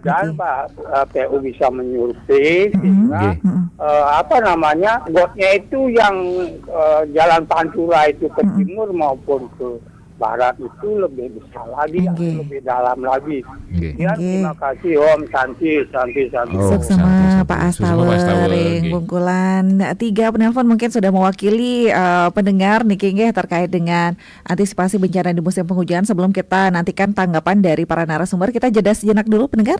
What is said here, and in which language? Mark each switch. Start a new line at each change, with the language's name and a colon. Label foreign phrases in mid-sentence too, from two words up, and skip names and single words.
Indonesian: mudah-mudahan Pak PU bisa menyurvei sehingga gotnya itu yang jalan Pantura itu ke timur maupun ke barat itu lebih besar lagi, lebih dalam lagi. Ya, terima kasih Om Santi. Sama Pak Astawa ring Bungkulan. 3 penelpon mungkin sudah mewakili pendengar
Balinese: niki nggih
Indonesian: terkait dengan antisipasi bencana di musim penghujan. Sebelum kita nantikan tanggapan dari para narasumber, kita jeda sejenak dulu pendengar.